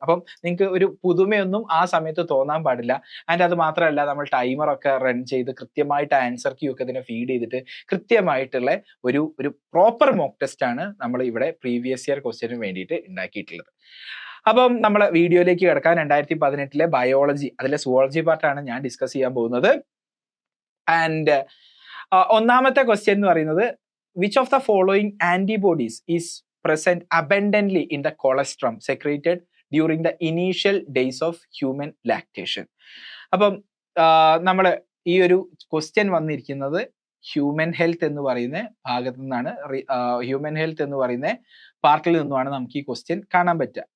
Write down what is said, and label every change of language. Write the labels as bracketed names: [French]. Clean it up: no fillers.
[Malayalam] അപ്പം നിങ്ങൾക്ക് ഒരു പുതുമയൊന്നും ആ സമയത്ത് തോന്നാൻ പാടില്ല. ആൻഡ് അത് മാത്രമല്ല, നമ്മൾ ടൈമറൊക്കെ റൺ ചെയ്ത് കൃത്യമായിട്ട് ആൻസർ ക്യൂ ഒക്കെ ഇതിനെ ഫീഡ് ചെയ്തിട്ട് കൃത്യമായിട്ടുള്ള ഒരു പ്രോപ്പർ മോക്ക് ടെസ്റ്റ് ആണ് നമ്മൾ ഇവിടെ പ്രീവിയസ് ഇയർ ക്വസ്റ്റ്യന് വേണ്ടിയിട്ട് ഉണ്ടാക്കിയിട്ടുള്ളത്. അപ്പം നമ്മളെ വീഡിയോയിലേക്ക് കിടക്കാൻ 2018 ബയോളജി, അതിലെ സുവോളജി പാർട്ടാണ് ഞാൻ ഡിസ്കസ് ചെയ്യാൻ പോകുന്നത്. ആൻഡ് ഒന്നാമത്തെ ക്വസ്റ്റ്യൻ എന്ന് പറയുന്നത്, [English] which of the following antibodies is present abundantly in the colostrum secreted during the initial days of human lactation? [Malayalam] അപ്പം നമ്മൾ ഈ ഒരു ക്വസ്റ്റ്യൻ വന്നിരിക്കുന്നത് ഹ്യൂമൻ ഹെൽത്ത് എന്ന് പറയുന്ന ഭാഗത്തു നിന്നാണ്. ഹ്യൂമൻ ഹെൽത്ത് എന്ന് പറയുന്ന പാർട്ടിൽ നിന്നുമാണ് നമുക്ക് ഈ ക്വസ്റ്റ്യൻ കാണാൻ പറ്റുക.